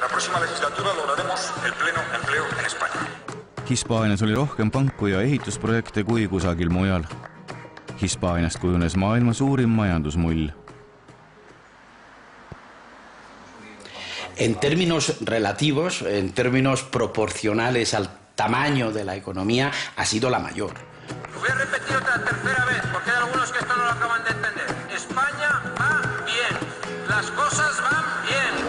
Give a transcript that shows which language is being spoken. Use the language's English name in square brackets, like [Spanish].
[Spanish] La próxima legislatura lograremos el pleno empleo en España. [Estonian] Hispaanias oli rohkem panku ja ehitusprojekte kui kusagil mujal. Hispaaniast kujunes maailma suurim majandusmull. [Spanish] En términos relativos, en términos proporcionales al tamaño de la economía, ha sido la mayor. Lo voy a repetir otra tercera vez, porque hay algunos que esto no lo acaban de entender. España va bien. Las cosas van bien.